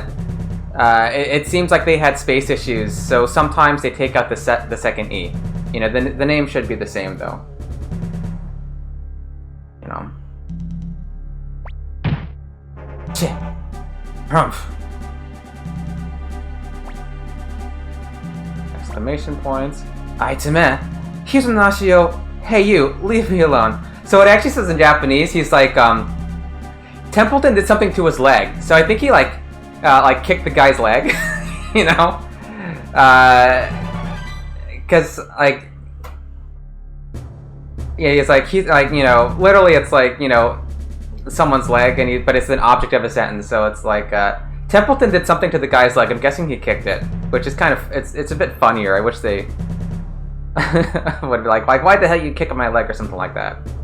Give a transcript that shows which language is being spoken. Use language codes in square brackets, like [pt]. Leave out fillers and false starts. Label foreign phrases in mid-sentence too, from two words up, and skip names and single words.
[en] it seems like they had space issues, so sometimes they take out the second E. You know, the name should be the same, though. You know. Shit. Humph. Exclamation points. Aitame. Hizonashi-o. Hey you, leave me alone. So it actually says in Japanese, he's like, Templeton did something to his leg. So I think he, like kicked the guy's leg, you know? Because, like... Yeah, he's like, you know, literally it's like, you know, someone's leg, but it's an object of a sentence, so it's like, Templeton did something to the guy's leg, I'm guessing he kicked it, which is kind of, it's a bit funnier, I wish they would be like, why the hell you kick my leg or something like that?